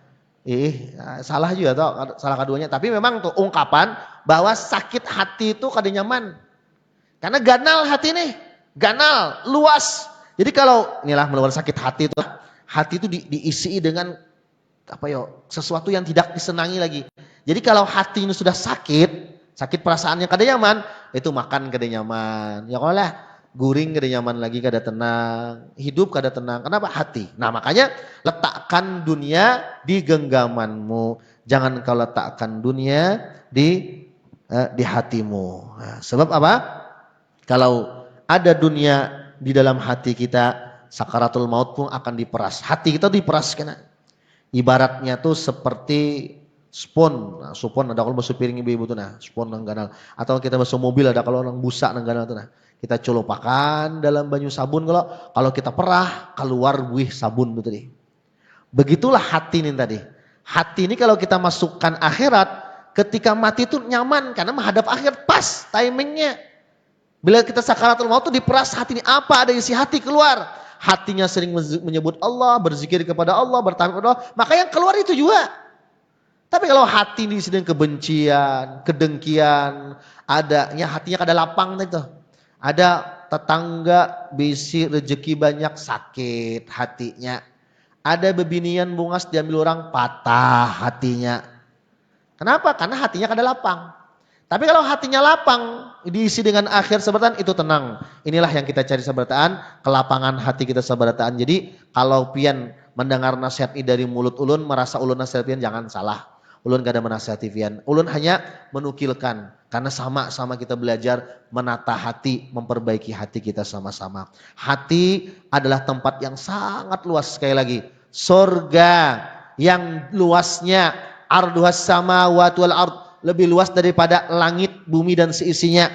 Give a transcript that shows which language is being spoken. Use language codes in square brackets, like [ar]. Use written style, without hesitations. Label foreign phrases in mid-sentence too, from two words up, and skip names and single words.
[id] Salah juga toh, salah keduanya. Tapi memang tuh ungkapan bahwa sakit hati itu [bjn] kada nyaman. [id] Karena ganal hati nih. ganal, luas. Jadi kalau inilah melawan sakit hati itu diisi dengan sesuatu yang tidak disenangi lagi. Jadi kalau hati ini sudah sakit perasaannya [bjn] kada nyaman, [id] itu makan [bjn] kada nyaman. Ya kalau lah guring kada nyaman lagi, kada tenang, hidup kada tenang. [id] Kenapa? Hati. Nah, makanya letakkan dunia di genggamanmu. Jangan kau letakkan dunia di hatimu. Nah, sebab apa? Kalau ada dunia di dalam hati kita, sakaratul maut pun akan diperas. Hati kita diperas kena. Ibaratnya tuh seperti spon. [bjn] Nah, spon ada kalau basuh piring ibu-ibu tuh nah, spon nang ganal. Atau kita basuh mobil ada kalau nang busa nang ganal tuh nah. Kita colopakan dalam banyu sabun kalau kita perah keluar buih sabun tuh tadi. [id] Begitulah hati ini tadi. Hati ini kalau kita masukkan akhirat, ketika mati itu nyaman karena menghadap akhir pas timingnya. Bila kita sakaratul maut itu diperas hati ini, apa ada isi hati keluar. Hatinya sering menyebut Allah, berzikir kepada Allah, bertawakal kepada Allah, maka yang keluar itu juga. Tapi kalau hati ini sedang kebencian, kedengkian, hatinya kada lapang itu. [bjn] Ada tetangga bisi rezeki banyak sakit hatinya. Ada bebinian bungas diambil orang patah hatinya. [id] Kenapa? Karena hatinya kada lapang. Tapi kalau hatinya lapang, diisi dengan akhir sabarataan, itu tenang. Inilah yang kita cari sabarataan, kelapangan hati kita sabarataan. [bjn] Jadi kalau pian mendengar nasihat ini dari mulut ulun, merasa ulun nasihat pian, jangan salah. Ulun gak ada menasihati pian. Ulun hanya menukilkan. [id] Karena sama-sama kita belajar menata hati, memperbaiki hati kita sama-sama. Hati adalah tempat yang sangat luas. Sekali lagi, surga yang luasnya [ar] عرضها السماوات والأرض, [id] lebih luas daripada langit, bumi dan seisinya.